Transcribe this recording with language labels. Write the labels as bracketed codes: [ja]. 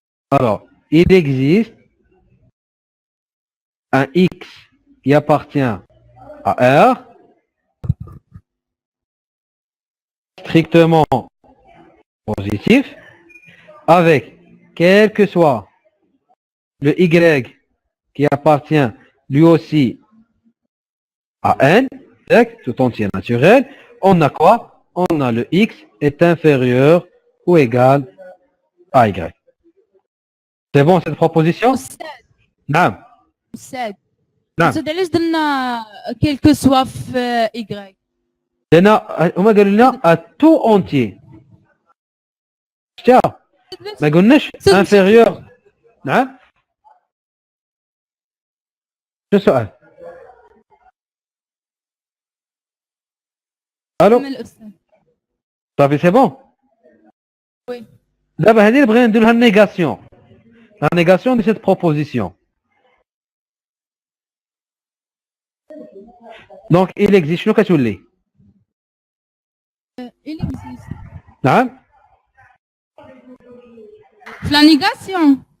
[fr] Alors, il existe un x qui appartient à R, strictement positif, avec quel que soit le y qui appartient lui aussi à n, tout entier naturel, on a quoi? On a le x est inférieur ou égal à y. C'est bon cette proposition? Non. [ar] أستاذ نعم. أستاذ علاش درنا كيلكو سوا في إيكغيك؟ لأن هما قالوا لنا [fr] à tout entier. [ar] شتيها؟ ما قلناش inférieur. نعم. شو السؤال؟ الو كمل الأستاذ. صافي سي بون. [fr] وي. [ar] دابا هذه اللي بغينا ندير لها النيغاسيون. [fr] La négation de cette proposition. Donc, il existe. [ar] شنو كتولي؟ [fr] Il existe. [ar] نعم؟ [fr] في la négation